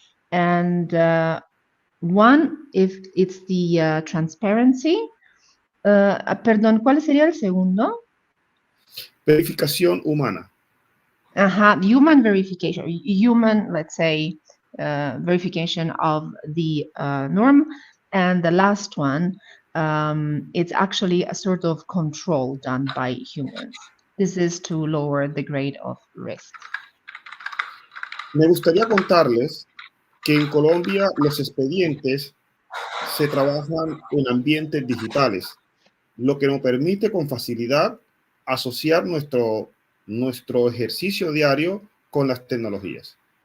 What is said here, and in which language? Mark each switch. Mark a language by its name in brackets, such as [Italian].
[English] And one, if it's the transparency. [Spanish] Perdón, ¿cuál sería el segundo? Verificación humana. [English] Human verification, let's say, verification of the norm. And the last one, it's actually a sort of control done by humans. This is to lower the grade of risk. [Spanish] Me gustaría contarles que en Colombia los expedientes se trabajan en ambientes digitales, lo que nos permite con facilidad asociar nuestro ejercicio diario con las tecnologías.